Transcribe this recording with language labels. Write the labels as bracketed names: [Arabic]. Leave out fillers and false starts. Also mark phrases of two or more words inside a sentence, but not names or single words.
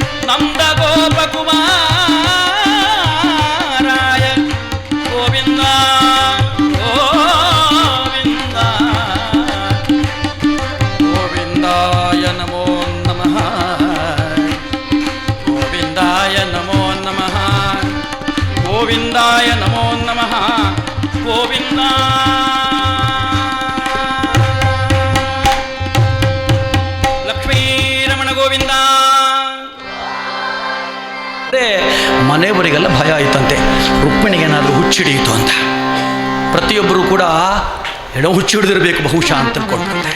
[Sanskrit] ನಂದ ಗೋಪಕುಮಾರಾಯ ಗೋವಿಂದ ಗೋವಿಂದ ಗೋವಿಂದಾಯ ನಮೋ ನಮಃ ಗೋವಿಂದಾಯ ನಮೋ ನಮಃ ಗೋವಿಂದಾಯ ನಮೋ ನಮಃ ಗೋವಿಂದ. ಲಕ್ಷ್ಮೀರಮಣ ಗೋವಿಂದ. [Kannada] ಮನೆಯವರಿಗೆಲ್ಲ ಭಯ ಆಯಿತಂತೆ, ರುಕ್ಮಿಣಿಗೇನಾದರೂ ಹುಚ್ಚಿಡಿಯಿತು ಅಂತ. ಪ್ರತಿಯೊಬ್ಬರೂ ಕೂಡ ಏನೋ ಹುಚ್ಚು ಹಿಡಿದಿರಬೇಕು ಬಹುಶಃ ಅಂತ ತಿಳ್ಕೊಂಡ್ರೆ.